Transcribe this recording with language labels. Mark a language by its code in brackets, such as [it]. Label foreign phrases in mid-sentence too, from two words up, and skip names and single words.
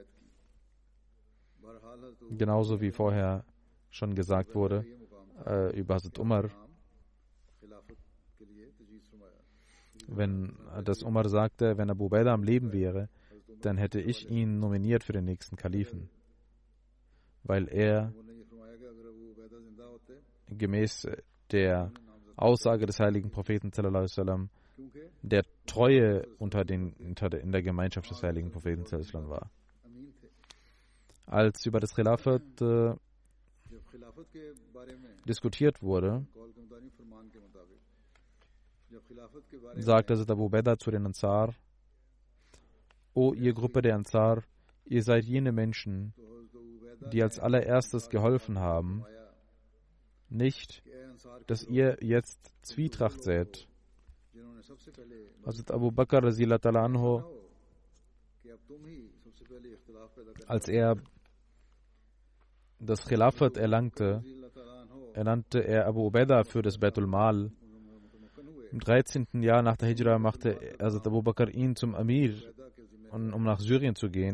[de] Genauso wie vorher schon gesagt wurde über Hazrat Umar, wenn das Umar sagte, wenn Abu Ubaidah am Leben wäre, dann hätte ich ihn nominiert für den nächsten Kalifen, weil er gemäß der Aussage des heiligen Propheten [ar] صلى الله عليه وسلم [de] der Treue in der Gemeinschaft des heiligen Propheten [ar] صلى الله عليه وسلم [de] war. Als über das Khilafat diskutiert wurde, sagte Abu Ubaidah zu den Ansar, O ihr Gruppe der Ansar, ihr seid jene Menschen, die als allererstes geholfen haben, nicht, dass ihr jetzt Zwietracht seht. Hazrat Abu Bakr [ar] رضي الله عنه, [de] als er das Khilafat erlangte, ernannte er Abu Ubaidah für das Baitul Mal. Im 13. Jahr nach der Hijra machte Hazrat Abu Bakr ihn zum Amir, um nach Syrien zu gehen.